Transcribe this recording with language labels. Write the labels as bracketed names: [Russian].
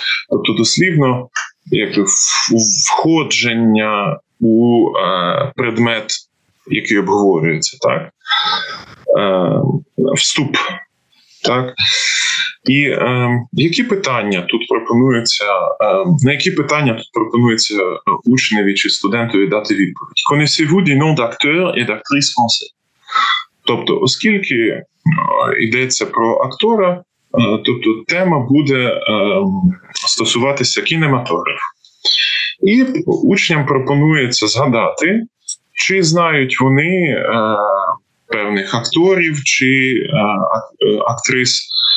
[Ukrainian] Тобто дослівно як входження у предмет, який обговорюється, так? Вступ. Так? І які питання тут пропонуються, на які питання тут пропонується учневі чи студентові дати відповідь? [French] Connaissez-vous des noms d'acteurs et d'actrices français? [Ukrainian] Тобто, оскільки йдеться про актора, тобто тема буде стосуватися кінематографу. І учням пропонується згадати, чи знають вони певних акторів чи актрис.